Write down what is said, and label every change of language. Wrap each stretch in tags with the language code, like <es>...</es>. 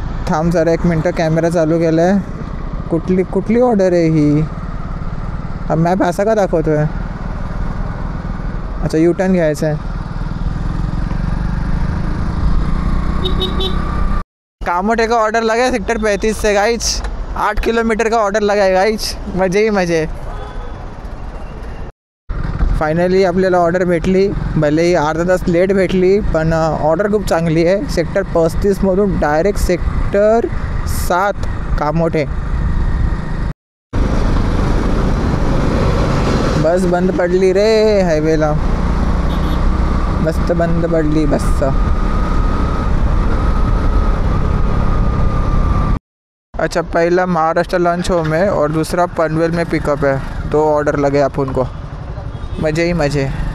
<mr>थांब जरा 1 मिनटं, कॅमेरा चालू केला आहे. कुठली ऑर्डर आहे ही. हा मॅप असा का दाखवतो आहे. अच्छा, यू टर्न घ्यायचा आहे.</mr> <hi>कामोटे का ऑर्डर लगा है सेक्टर 35 से गाइज. 8 किलोमीटर का ऑर्डर लगा है गाइज. मजे ही मजे.</hi> <mr>फायनली आपल्याला ऑर्डर भेटली, भलेही अर्धा तास लेट भेटली, पण ऑर्डर खूप चांगली आहे. Sector 35मधून direct sector 7 Kamothe. बस बंद पडली रे हायवेला, मस्त बंद पडली बस.</mr> <hi>अच्छा, पहला महाराष्ट्र लंच होम है और दूसरा पनवेल में पिकअप है. 2 ऑर्डर लगे अपन को. मज़े ही मज़े.</hi>